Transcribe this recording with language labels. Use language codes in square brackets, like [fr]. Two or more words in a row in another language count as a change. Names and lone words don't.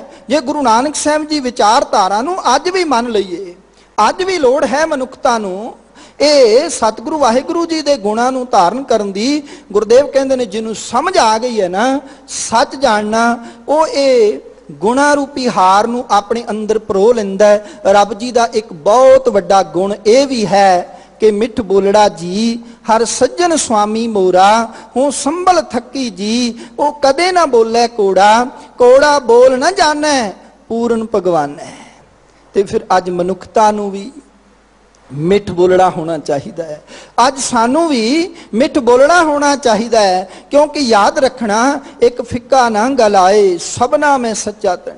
[pa] ਜੇ ਗੁਰੂ ਨਾਨਕ ਸਾਹਿਬ ਜੀ ਵਿਚਾਰਧਾਰਾ ਨੂੰ ਅੱਜ ਵੀ ਮੰਨ ਲਈਏ, ਅੱਜ ਵੀ ਲੋੜ ਹੈ ਮਨੁੱਖਤਾ ਨੂੰ ਇਹ ਸਤਿਗੁਰੂ ਵਾਹਿਗੁਰੂ ਜੀ ਦੇ ਗੁਣਾਂ ਨੂੰ ਧਾਰਨ ਕਰਨ ਦੀ। ਗੁਰਦੇਵ ਕਹਿੰਦੇ ਨੇ ਜਿਹਨੂੰ ਸਮਝ ਆ ਗਈ ਹੈ ਨਾ, ਸੱਚ ਜਾਣਨਾ, ਉਹ ਇਹ ਗੁਣਾ ਰੂਪੀ ਹਾਰ ਨੂੰ ਆਪਣੇ ਅੰਦਰ ਪਰੋ ਲੈਂਦਾ। ਰੱਬ ਜੀ ਦਾ ਇੱਕ ਬਹੁਤ ਵੱਡਾ ਗੁਣ ਇਹ ਵੀ ਹੈ ਕਿ ਮਿੱਠ ਬੋਲੜਾ ਜੀ ਹਰ ਸੱਜਨ ਸਵਾਮੀ ਮੋਰਾ, ਹੂੰ ਸੰਭਲ ਥਕੀ ਜੀ, ਵੋ ਕਦੇ ਨਾ ਬੋਲੇ ਕੋੜਾ, ਕੋੜਾ ਬੋਲ ਨਾ ਜਾਨੇ ਪੂਰਨ ਭਗਵਾਨ ਹੈ। ਤੇ ਫਿਰ ਅੱਜ ਮਨੁੱਖਤਾ ਨੂੰ ਭੀ ਮਿੱਠ ਬੋਲਨਾ ਹੋਣਾ ਚਾਹੀਏ ਹੈ, ਅੱਜ ਸਾਨੂੰ ਭੀ ਮਿੱਠ ਬੋਲਨਾ ਹੋਣਾ ਚਾਹੀਏ ਹੈ, ਕਿਉਂਕਿ ਯਾਦ ਰੱਖਣਾ ਇਕ ਫਿੱਕਾ ਨਾ ਗਲਾਏ ਸਭਨਾ ਮੇਂ ਸੱਚਾ ਤਨੀ।